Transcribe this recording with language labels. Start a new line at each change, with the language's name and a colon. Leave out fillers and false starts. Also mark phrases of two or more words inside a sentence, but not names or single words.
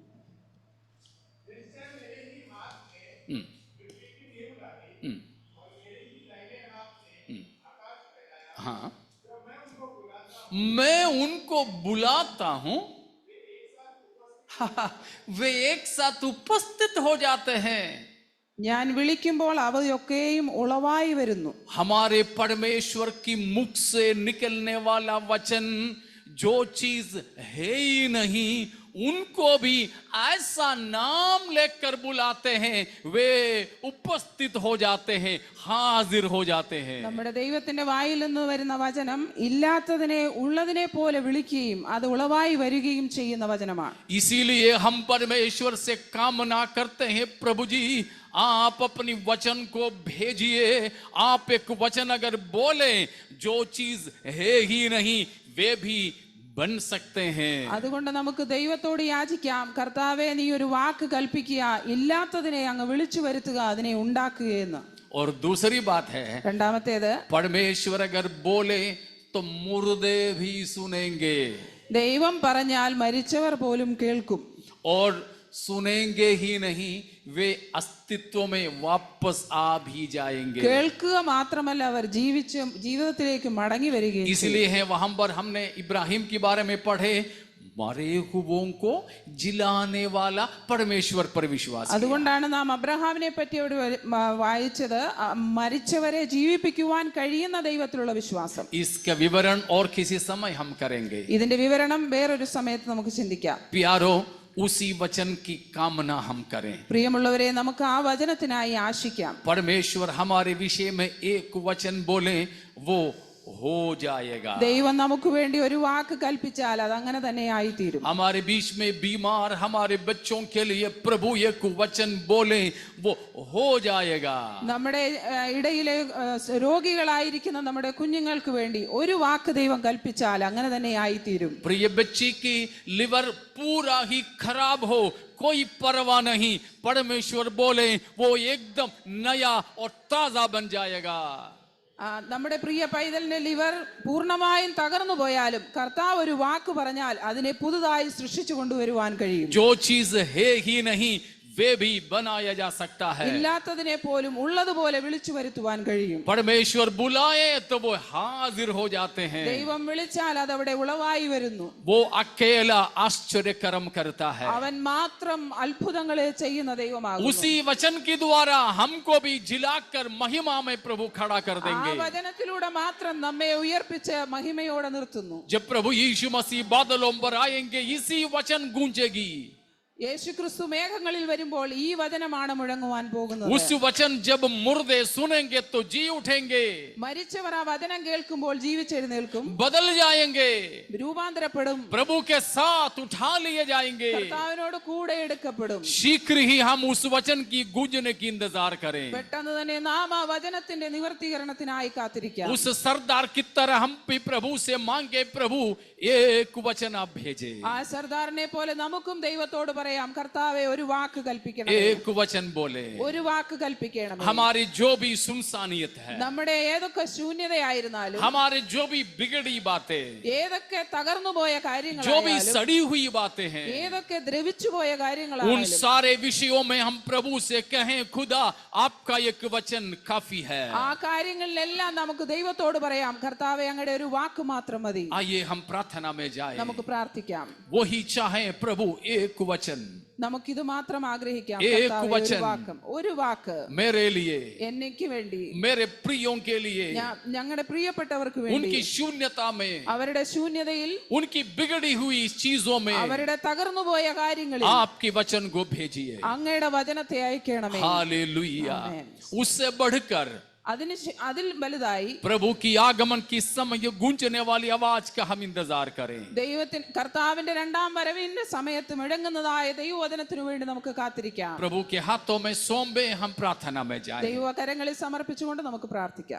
Hindi: हाँ, मैं उनको बुलाता हूं, वे एक साथ उपस्थित हो जाते हैं.
Malayalam: ഞാൻ വിളിക്കുമ്പോൾ അവയൊക്കെയും ഉളവായി വരുന്നു.
Hindi: हमारे परमेश्वर की मुख से निकलने वाला वचन जो चीज है ही नहीं उनको भी ऐसा नाम लेकर बुलाते हैं, वे उपस्थित हो जाते हैं, हाजिर हो जाते हैं.
Malayalam: നമ്മുടെ ദൈവത്തിന്റെ വായിൽ നിന്ന് വരുന്ന വചനം ഇല്ലാത്തതിനെ ഉള്ളതിനെ പോലെ വിളിക്കുകയും അത് ഉളവായി വരികയും ചെയ്യുന്ന വചനമാണ്.
Hindi: इसीलिए हम परमेश्वर से कामना करते हैं, प्रभु जी आप अपनी वचन को भेजिए. आप एक वचन अगर बोले जो चीज है ही नहीं वे भी बन सकते हैं.
Malayalam: അതുകൊണ്ട് നമുക്ക് ദൈവത്തോട് യാചിക്കാം, കർത്താവേ നീ ഒരു വാക്ക് കൽപ്പിക്കുക, ഇല്ലാത്തതിനെ അങ്ങ് വിളിച്ചു വരുത്തുക, അതിനെ ഉണ്ടാക്കുകയെന്ന്.
Hindi: और दूसरी बात है,
Malayalam: രണ്ടാമത്തേത്,
Hindi: परमेश्वर अगर बोले तो मुर्दे भी सुनेंगे.
Malayalam: ദൈവം പറഞ്ഞാൽ മരിച്ചവർ പോലും കേൾക്കും.
Hindi: और सुनेंगे ही नहीं वे अस्तित्व में वापस आ भी जाएंगे.
Malayalam: കേൾക്കുക മാത്രമല്ല അവർ ജീവിതത്തിലേക്ക് മടങ്ങി വരികയും.
Hindi: इसलिए है वहां पर हमने इब्राहिम के बारे में पढ़े, मरे हुओं को जिलाने वाला परमेश्वर पर विश्वास.
Malayalam: അതുകൊണ്ടാണ് നാം അബ്രഹാമിനെ പറ്റി അവിടെ വായിച്ചത്, മരിച്ചവരെ ജീവിപ്പിക്കുവാൻ കഴിയുന്ന ദൈവത്തിലുള്ള വിശ്വാസം.
Hindi: इसका विवरण और किसी समय हम करेंगे.
Malayalam: ഇതിന്റെ വിവരണം വേറൊരു സമയത്ത് നമുക്ക് ചിന്തിക്കാം.
Hindi: प्यारो, उसी वचन की कामना हम करें।
Malayalam: പ്രിയമുള്ളവരെ, നമുക്ക് ആ വചനത്തിനായി ആശിക്കാം.
Hindi: परमेश्वर हमारे विषय में एक वचन बोले वो हो जाएगा।
Malayalam: ദൈവം നമുക്ക് വേണ്ടി ഒരു വാക്ക് കൽപ്പിച്ചാൽ അത് അങ്ങനെ തന്നെ ആയിത്തീരും.
Hindi: हमारे बीच में बीमार हमारे बच्चों के लिए प्रभु एक वचन बोले वो हो जाएगा।
Malayalam: നമ്മുടെ ഇടയിലെ രോഗികളായിരിക്കുന്ന നമ്മുടെ കുഞ്ഞുങ്ങൾക്ക് വേണ്ടി ഒരു വാക്ക് ദൈവം കൽപ്പിച്ചാൽ അങ്ങനെ തന്നെ ആയിത്തീരും.
Hindi: प्रिय बच्ची की लिवर पूरा ही खराब हो, कोई परवाह नहीं, परमेश्वर बोले वो एकदम नया और ताजा बन जाएगा।
Malayalam: നമ്മുടെ പ്രിയ പൈതലിന്റെ ലിവർ പൂർണ്ണമായും തകർന്നു പോയാലും കർത്താവ് ഒരു വാക്ക് പറഞ്ഞാൽ അതിനെ പുതുതായി സൃഷ്ടിച്ചു കൊണ്ടുവരുവാൻ കഴിയും.
Hindi: जो चीज है ही नहीं वे भी बनाया जा सकता है।
Malayalam: ഇല്ലാത്തതിനെ പോലും ഉള്ളതുപോലെ വിളിച്ചു വരുത്തുവാൻ കഴിയും.
Hindi: परमेश्वर बुलाए तो वो हाजिर हो जाते हैं।
Malayalam: ദൈവം വിളിച്ചാൽ അത് അവിടെ ഉളവായി വരുന്നു.
Hindi: वो अकेला आश्चर्य कर्म करता है।
Malayalam: അവൻ മാത്രം അത്ഭുതങ്ങളെ ചെയ്യുന്ന ദൈവമാകുന്നു.
Hindi: उसी वचन के द्वारा हमको भी जिलाकर महिमा में प्रभु खड़ा कर
Malayalam: ആ
Hindi: देंगे।
Malayalam: വചനത്തിലൂടെ മാത്രം നമ്മെ ഉയർപ്പിച്ച് മഹിമയോടെ നിർത്തുന്നു.
Hindi: जब प्रभु यीशु मसीह बादलों पर आएंगे इसी वचन गूंजेगी।
Malayalam: യേശുക്രിസ്തു മേഘങ്ങളിൽ വരുമ്പോൾ ഈ വചനമാണ് മുഴങ്ങുവാൻ പോകുന്നത്.
Hindi: उस वचन जब मुर्दे सुनेंगे तो जी उठेंगे,
Malayalam: മരിച്ചവർ ആ വചനം കേൾക്കുമ്പോൾ ജീവിച്ചെഴുന്നേൽക്കും,
Hindi: बदल जाएंगे,
Malayalam: രൂപാന്തരപ്പെടും,
Hindi: प्रभु के साथ उठा लिए जाएंगे।
Malayalam: കർത്താവിനോട് കൂടെ എടുക്കപ്പെടും.
Hindi: शीघ्र ही हम उस वचन की गूंजने की इंतजार करें।
Malayalam: പെട്ടെന്ന് തന്നെ നാം ആ വചനത്തിന്റെ നിവർത്തീകരണത്തിനായി കാത്തിരിക്കാം.
Hindi: उस सरदार की तरह हम भी प्रभु से मांगे, प्रभु एक वचन आप भेजे।
Malayalam: ആ സർദാറിനെ പോലെ നമുക്കും ദൈവത്തോട് പറയാം, കർത്താവേ ഒരു വാക്ക് കൽപ്പിക്കണം,
Hindi: एक वचन बोले।
Malayalam: ഒരു വാക്ക് കൽപ്പിക്കണം.
Hindi: हमारी जो भी सुनसानियत है,
Malayalam: നമ്മുടെ ഏതൊക്കെ ശൂന്യതയായിരുന്നാലും,
Hindi: हमारे जो भी बिगड़ी बातें,
Malayalam: ഏതൊക്കെ തകർന്നുപോയ
Hindi: जो भी
Malayalam: കാര്യങ്ങളായാലും,
Hindi: सड़ी हुई बातें हैं,
Malayalam: ഏതൊക്കെ ദ്രവിച്ചുപോയ
Hindi: उन
Malayalam: കാര്യങ്ങളായാലും,
Hindi: सारे विषयों में हम प्रभु से कहें, खुदा आपका एक वचन काफी है।
Malayalam: ആ കാര്യങ്ങളിലെല്ലാം നമുക്ക് ദൈവത്തോട് പറയാം, കർത്താവേ അങ്ങയുടെ ഒരു വാക്ക് മാത്രം മതി.
Hindi: आइए हम प्रार्थना में जाएं।
Malayalam: നമുക്ക് പ്രാർത്ഥിക്കാം.
Hindi: वही चाहे प्रभु एक वचन,
Malayalam: നമുക്കിത് മാത്രം ആഗ്രഹിക്കാം.
Hindi: एक
Malayalam: കർത്താവേ, ഒരു
Hindi: वचन
Malayalam: വാക്ക്, ഒരു വാക്ക്
Hindi: मेरे लिए,
Malayalam: എനിക്ക് വേണ്ടി,
Hindi: मेरे प्रियों के लिए,
Malayalam: ഞങ്ങളുടെ പ്രിയപ്പെട്ടവർക്ക് വേണ്ടി,
Hindi: उनकी शून्यता में,
Malayalam: അവരുടെ ശൂന്യതയിൽ,
Hindi: उनकी बिगड़ी हुई चीजों में
Malayalam: അവരുടെ തകർന്നുപോയ കാര്യങ്ങളിൽ
Hindi: आपके वचन को भेजिए।
Malayalam: അങ്ങയുടെ വചനത്തെ അയക്കണമേ.
Hindi: हालेलुया। आमेन। उससे बढ़कर
Malayalam: അതിൽ വലുതായി
Hindi: प्रभु की आगमन की समय गूंजने वाली आवाज का हम इंतजार करें।
Malayalam: കർത്താവിന്റെ രണ്ടാം വരവിന്റെ സമയത്ത് മുഴങ്ങുന്നതായ ദൈവവചനത്തിനു വേണ്ടി നമുക്ക് കാത്തിരിക്കാം.
Hindi: प्रभु के हाथों में सौंपे हम प्रार्थना में जाएं।
Malayalam: ദൈവകരങ്ങളിൽ സമർപ്പിച്ചുകൊണ്ട് നമുക്ക് പ്രാർത്ഥിക്കാം.